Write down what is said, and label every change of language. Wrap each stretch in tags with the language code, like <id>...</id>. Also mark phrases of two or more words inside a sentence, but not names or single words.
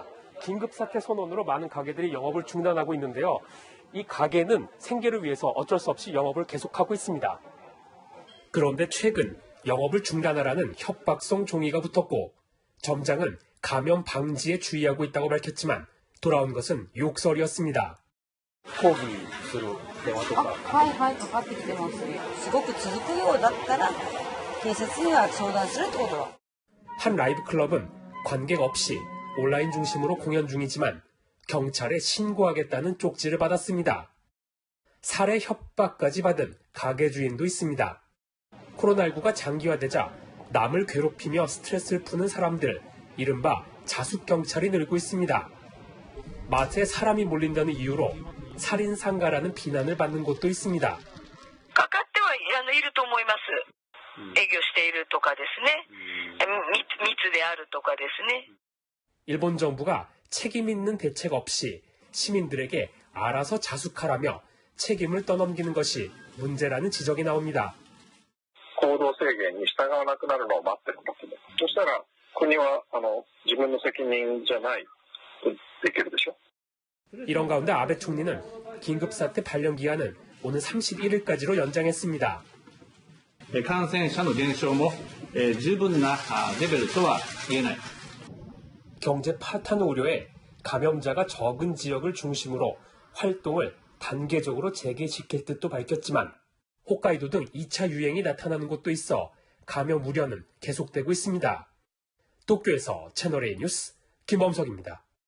<ko>긴급사태 선언으로 많은 가게들이 영업을 중단하고 있는데요. 이 가게는 생계를 위해서 어쩔 수 없이 영업을 계속하고 있습니다. 그런데 최근 영업을 중단하라는 협박성 종이가 붙었고 점장은 감염 방지에 주의하고 있다고 밝혔지만 돌아온 것은 욕설이었습니다.</ko> <ja>抗議する電話とか。はいはい、かかってきてます。すごく続くようだったら警察には相談するってことは。</ja> <ko>한 라이브 클럽은 관객 없이 온라인 중심으로 공연 중이지만 경찰에 신고하겠다는 쪽지를 받았습니다. 살해 협박까지 받은 가게 주인도 있습니다. 코로나19가 장기화되자 남을 괴롭히며 스트레스를 푸는 사람들, 이른바 자숙경찰이 늘고 있습니다. 마트에 사람이 몰린다는 이유로 살인상가라는 비난을 받는 곳도 있습니다.</ko> <ja>かかってはいると思います。営業しているとかですね。密であるとかですね。</ja> <ko>일본 정부가 책임 있는 대책 없이 시민들에게 알아서 자숙하라며 책임을 떠넘기는 것이 문제라는 지적이 나옵니다.</ko> <ja>行動制限に従わなくなるのを待ってるわけです。そしたら国は自分の責任じゃないとできるでしょ。</ja> <ko>이런 가운데 아베 총리는 긴급사태 발령 기한을 오는 31일까지로 연장했습니다.</ko> <ja>感染者の減少も十分なレベルとは言えない。</ja> <ko>경제 파탄 우려에 감염자가 적은 지역을 중심으로 활동을 단계적으로 재개시킬 뜻도 밝혔지만 홋카이도 등 2차 유행이 나타나는 곳도 있어 감염 우려는 계속되고 있습니다. 도쿄에서 채널A 뉴스 김범석입니다.</ko>